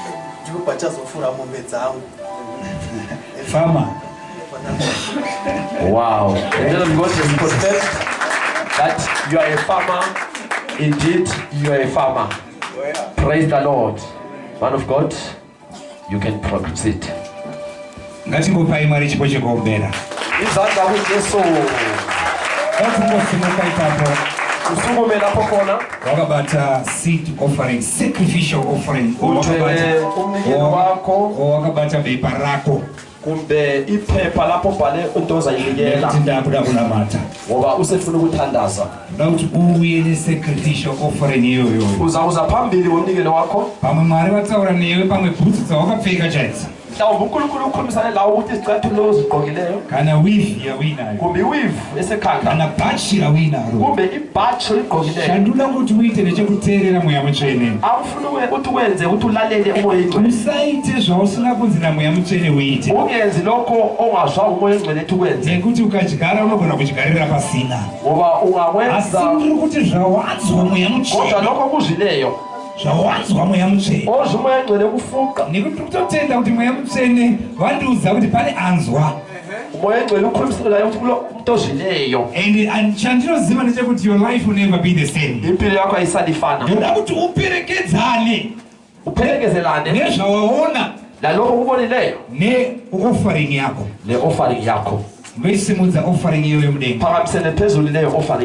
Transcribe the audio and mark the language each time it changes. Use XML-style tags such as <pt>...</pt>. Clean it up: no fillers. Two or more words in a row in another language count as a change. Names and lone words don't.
<en>Farmer. Wow. And then God has confirmed that you are a farmer. Indeed, you are a farmer. Praise the Lord. Man of God, you can proceed.</en> <sn>Ngatingopai mari chipo chekuombera. Izanza kuJesu. Ngatingosimuka ipapo. Usungumela pokona. Wakabata</sn> <en>seed offering, sacrificial offering.</en> <sn>Wakabata bepa rako.</sn> <nd>Kumbe iphepha lapho bhale into ozayinikela.</nd> <sn>Ndabuda kunamata.</sn> <nd>Ngoba usefuna ukuthandaza. Ukuthi ubuye ne-</nd> <en>sacrificial offering</en> <nd>iyoyo. Uzawuza phambili womnikelo wakho.</nd> <sn>Pamwe mwari vatsaura newe pamwe bhutsu dzawakapfeka chaidza.</sn> <nd>Mhlawumbe uNkulunkulu ukhulumisane lawo ukuthi izicathulo ozigqokileyo.</nd> <sn>Kana weave yawinayo.</sn> <nd>Kumbe weave esekhanda.</nd> <sn>Kana bhachi lawinaro.</sn> <nd>Kumbe ibhachi oyigqokileyo.</nd> <sn>Shandula ukuthi uite nechekuteerera mweya mutsvene.</sn> <nd>Awufuna ukuthi wenze ukuthi ulalele umoya ingcwele.</nd> <sn>Usaite zvausinga kunzi namweya mutsvene uite.</sn> <nd>Ungenzi lokho ongazwa umoya ingcwele ethi wenze.</nd> <sn>Nekuti ukadyara unogona kudyarira pasina.</sn> <nd>Ngoba ungakwenza.</nd> <sn>Asi ndiri kuti zvawanzwa mweya mutsvene.</sn> <nd>Kodwa lokho kuzvileyo.</nd> <sn>Zvawanzwa mweya mutsvene.</sn> <nd>Ozwa umoya ingcwele kufuqa.</nd> <sn>Nekuti kutotenda kuti mweya mutsvene vandiudza kuti pane anzwa.</sn> <nd>Umoya ingcwele ukhulumisana naye ukuthi kulo umuntu ozvileyo.</nd> <en>And</en> <sn>chandinoziva ndechekuti</sn> <en>your life will never be the same.</en> <nd>Impilo yakho ayisadifana.</nd> <sn>Ndoda kuti uperekedzane.</sn> <nd>Uphelekezelane</nd> <sn>nezvawaona</sn> <nd>lalokho kubonileyo</nd> <sn>ne-offering yako.</sn> <nd>Le offering yakho.</nd> <sn>Ngoisimudza offering iyoyo mudenga.</sn> <nd>Phakamisele phezulu leyo offering</nd>